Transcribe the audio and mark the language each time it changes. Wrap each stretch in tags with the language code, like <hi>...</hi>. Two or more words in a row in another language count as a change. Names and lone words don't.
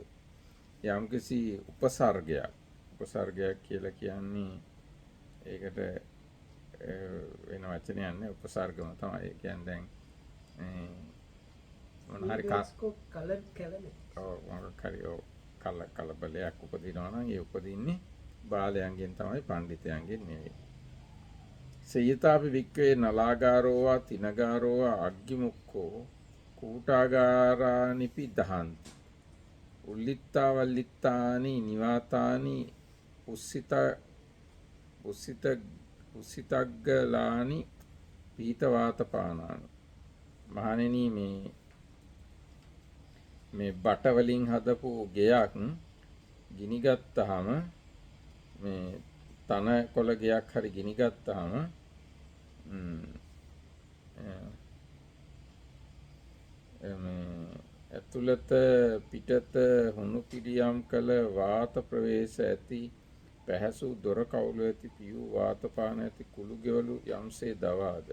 <si>යම්කිසි උපසර්ගයක් කියලා කියන්නේ ඒකට වෙන වචනයක් නෑ උපසර්ගම තමයි. ඒ කියන්නේ දැන් මොන හරි කලබලයක් උපදිනවා නම් ඒ උපදින්නේ බාලයන්ගෙන් තමයි පණ්ඩිතයන්ගෙන් නෙවෙයි.</si> <pi>සේයතාපි වික්කේ නලාගාරෝවා තිනගාරෝවා අග්ගිමුක්ඛෝ කූටාගාරානිපි දහන්ති උල්ලිත්තා වල්ලිත්තානි නිවාතානි උස්සිතග්ගලානි පීතවාතපානානි.</pi> <si>මහණෙනි මේ බට වලින් හදපු ගෙයක් ගිනි ගත්තාම මේ තන කොළ ගෙයක් හරි ගිනි ගත්තාම ඇතුළත පිටත හුණු පිළියම් කළ වාත ප්‍රවේශ ඇති පැහැසු දොර කවුළු ඇති පියු වාතපාන ඇති කුළු ගෙවලු යම්සේ දවාද.</si>